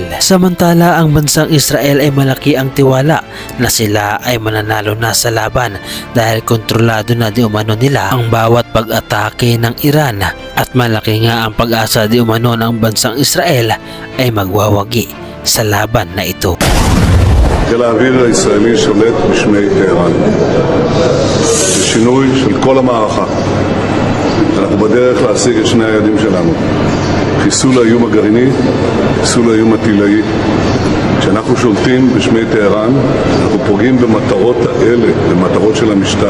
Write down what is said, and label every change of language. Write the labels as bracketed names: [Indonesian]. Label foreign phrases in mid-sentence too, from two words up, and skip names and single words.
[Filipino] Samantala, ang bansang Israel ay malaki ang tiwala na sila ay mananalo na sa laban dahil kontrolado na di umano nila ang bawat pag-atake ng Iran, at malaki nga ang pag-asa di umano ng bansang Israel ay magwawagi sa laban na ito. [Hebrew] חיל האוויר הישראלי שולט בשמי טהרן. זה שינוי של כל המערכה. אנחנו בדרך להשיג את שני היעדים שלנו. חיסול האיום הגרעיני, חיסול האיום הטילאי. כשאנחנו שולטים בשמי טהרן, אנחנו פוגעים במטרות האלה, במטרות של המשטר.